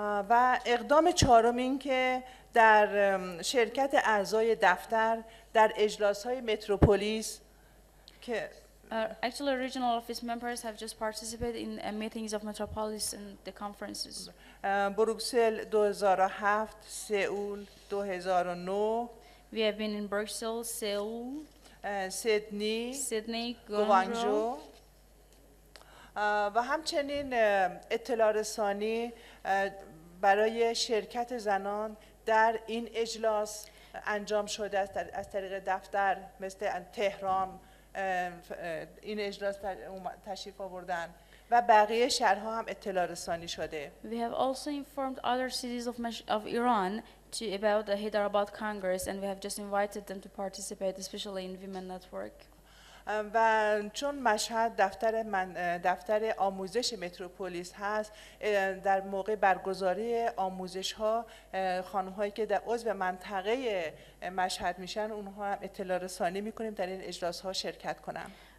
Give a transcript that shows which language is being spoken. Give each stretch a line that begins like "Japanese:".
Persian: و اقدام چهارم این که در شرکت اعضای دفتر در اجلاس‌های متروپولیس که
English: Actually, regional office members have just participated in meetings of Metropolis and the conferences.
Persian: بروکسل 2007، سئول 2009.
English: We have been in Brussels, Seoul,
Persian: سیدنی،
English: Sydney,
Persian: گوانجو
English: Guangzhou.
Persian: و همچنین اطلاع رسانی برای شرکت زنان در این اجلاس انجام شده است از طریق دفتر مثل تهران این اجلاس تشریف آوردن و بقیه شهرها هم اطلاع رسانی شده.
English: We have also informed other cities of Iran about the Hyderabad Congress, and we have just invited them to participate, especially in Women Network.
Persian: و چون مشهد دفتر آموزش متروپولیس هست، در موقع برگزاری آموزش ها خانم هایی که در عضو منطقه مشهد میشن اونها هم اطلاع رسانی میکنیم در این اجلاس ها شرکت کنن.